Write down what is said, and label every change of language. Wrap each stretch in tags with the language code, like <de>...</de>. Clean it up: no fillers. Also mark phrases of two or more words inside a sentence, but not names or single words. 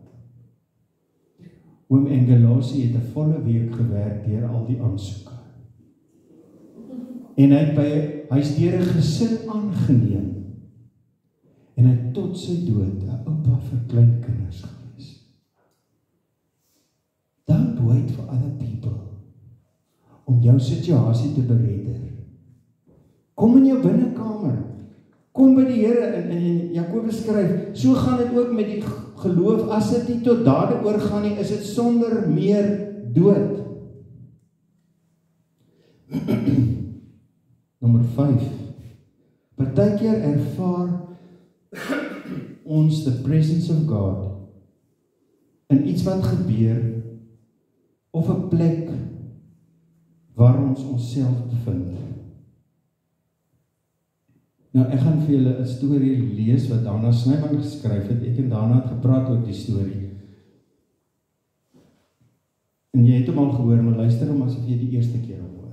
<af>Oom Angelosi het 'n volle week gewerk deur al die aansoeke. En hy's deur 'n gesin aangeneem. En hy het tot sy dood 'n oupa vir kleinkinders gewees.</af> <en>Don't wait for other people</en> <af>om jou situasie te beredder. Kom in jou binnekamer. Kom by die Here. In Jakobus skryf, so gaan dit ook met die geloof. As dit nie tot dade oorgaan nie, is dit sonder meer dood. Nommer 5. Partykeer ervaar ons</af> <en>the presence of God</en> <af>in iets wat gebeur of 'n plek waar ons onsself bevind. Nou, ek gaan vir julle 'n storie lees wat Dana Snyman geskryf het. Ek en Dana het gepraat oor die storie. En jy het hom al gehoor, maar luister hom asof jy die eerste keer hoor.</af>